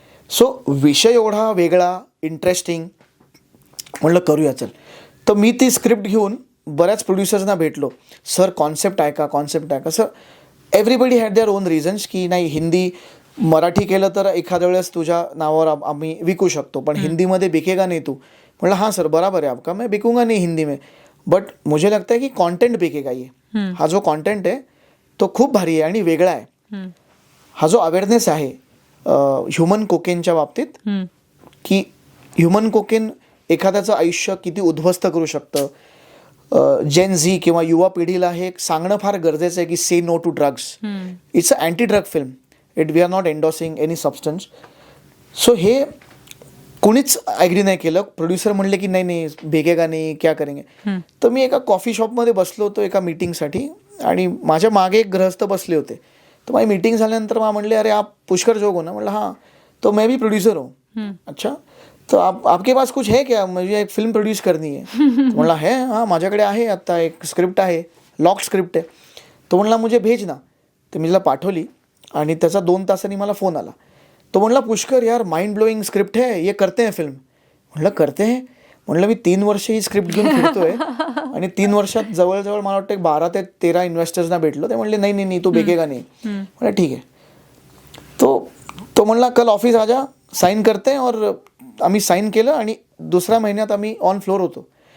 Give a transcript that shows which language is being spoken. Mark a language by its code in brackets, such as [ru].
[mr] So विषय एवढा वेगळा, इंटरेस्टिंग. म्हणलं करूया चल. तर मी ती स्क्रिप्ट घेऊन बऱ्याच प्रोड्युसर्सना भेटलो. सर कॉन्सेप्ट आहे का. Sir [en] everybody had their own reasons [mr] की नाही हिंदी मराठी केलं तर एखाद्या वेळेस तुझ्या नावावर आम्ही विकू शकतो पण हिंदीमध्ये [hi] बिकेगा नहीं तू. [mr] म्हणलं [hi] हाँ सर बराबर है आपका, मैं बिकूंगा नहीं हिंदी में, बट मुझे लगता है कि कंटेंट बिकेगा ये. [mr] हा जो कंटेंट आहे तो खूप भारी आहे आणि वेगळा आहे. हा जो अवेअरनेस आहे ह्युमन कोकेनच्या बाबतीत की ह्युमन कोकेन एखाद्याचं आयुष्य किती उद्ध्वस्त करू शकतं. जेन झी किंवा युवा पिढीला हे सांगणं फार गरजेचं आहे की [en] Say no to drugs. It's a anti drug film. We are not endorsing any substance. [mr] So हे कोणीच ॲग्री नाही केलं. प्रोड्युसर म्हणले की नाही भेगेगा नाही, [hi] क्या करेंगे. [mr] तर मी एका कॉफी शॉपमध्ये बसलो होतो एका मीटिंगसाठी आणि माझ्या मागे एक गृहस्थ बसले होते. तर माझी मीटिंग झाल्यानंतर मला म्हणले अरे [hi] आप पुष्कर जोग हो ना. [mr] म्हणलं हाँ. [hi] तो मैं भी प्रोड्यूसर हूँ. अच्छा तो आपके पास कुछ है क्या, मुझे एक फिल्म प्रोड्यूस करनी है. [mr] म्हणला है हाँ माझ्याकडे आहे आता एक स्क्रिप्ट आहे, लॉक स्क्रिप्ट आहे. तो म्हणला [hi] मुझे भेज ना. [mr] तर मी तिला पाठवली आणि त्याचा 2 तासांनी मला फोन आला. तो म्हणला [hi] पुष्कर यार माइंड ब्लोइंग स्क्रिप्ट है, ये करते हैं फिल्म. [mr] म्हणलं [hi] करते हैं. [mr] म्हणलं मी 3 वर्ष ही स्क्रिप्ट घेऊन फिरतोय आणि 3 वर्षात जवळजवळ मला वाटतं 12 ते 13 इन्व्हेस्टर्सना भेटलो. ते म्हणले नाही [hi] तो बेकेगा नहीं. [mr] म्हणलं ठीक आहे. तो म्हणला [hi] कल ऑफिस आजा, साईन करते और [mr] आम्ही साईन केलं आणि दुसऱ्या महिन्यात आम्ही ऑन फ्लोर होतो.